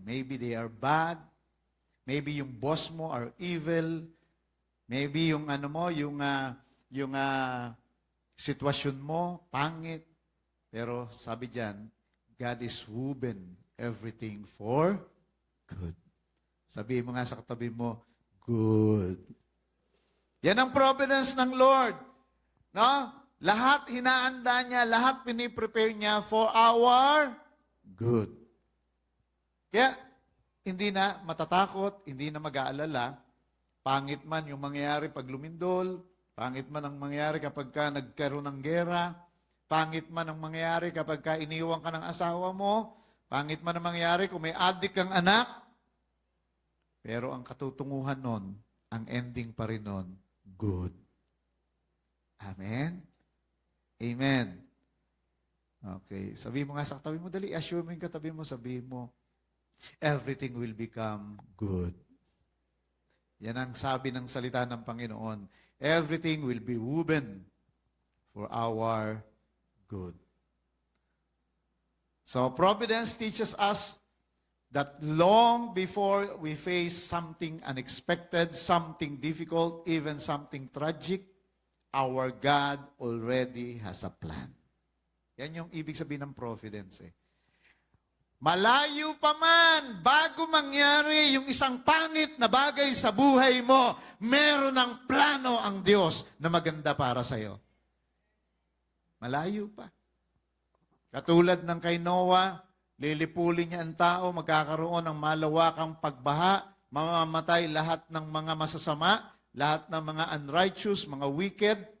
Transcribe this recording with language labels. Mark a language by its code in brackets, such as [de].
[en] Maybe they are bad, maybe [tl] yung boss mo [en] are evil, maybe yung [tl] yung sitwasyon mo, pangit. Pero sabi diyan, [en] God is woven everything for good. [tl] Sabihin mo nga sa katabi mo, good. Yan ang providence ng Lord. No? Lahat hinaanda niya, lahat piniprepare niya [en] for our good. [tl] Kaya, hindi na matatakot, hindi na mag-aalala. Pangit man yung mangyayari pag lumindol, pangit man ang mangyayari kapag ka nagkaroon ng gera, pangit man ang mangyayari kapag ka iniwan ka ng asawa mo, pangit man ang mangyayari kung may adik kang anak. Pero ang katutunguhan nun, ang ending pa rin nun, good. Amen? Amen. Okay. Sabi mo nga sa katabi mo, dali, assure mo yung katabi mo, sabi mo, [en] everything will become good. [tl] Yan ang sabi ng salita ng Panginoon. [en] Everything will be woven for our good. So, providence teaches us that long before we face something unexpected, something difficult, even something tragic, our God already has a plan. [tl] Yan yung ibig sabihin ng providence. Malayo pa man, bago mangyari yung isang pangit na bagay sa buhay mo, meron ng plano ang Diyos na maganda para sa'yo. Malayo pa. Katulad ng kay Noah, lilipulin niya ang tao, magkakaroon ng malawakang pagbaha, mamamatay lahat ng mga masasama, lahat ng mga unrighteous, mga wicked.